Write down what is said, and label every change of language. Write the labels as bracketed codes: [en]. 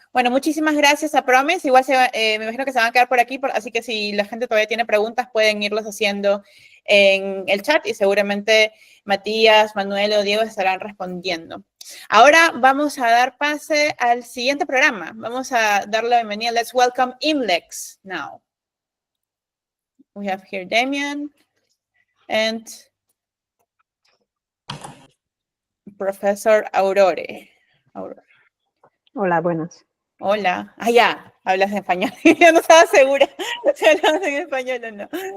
[es] Bueno, muchísimas gracias a Promise. Igual me imagino que se van a quedar por aquí, así que si la gente todavía tiene preguntas, pueden irlos haciendo en el chat y seguramente Matías, Manuel o Diego estarán respondiendo. Ahora vamos a dar pase al siguiente programa. Vamos a darle la bienvenida. [en] Let's welcome IMLEX now. We have here Damian and Professor Aurore. [es] Hola, buenas. Hola. Ya, hablas en español. Yo no estaba segura si hablabas en español o no.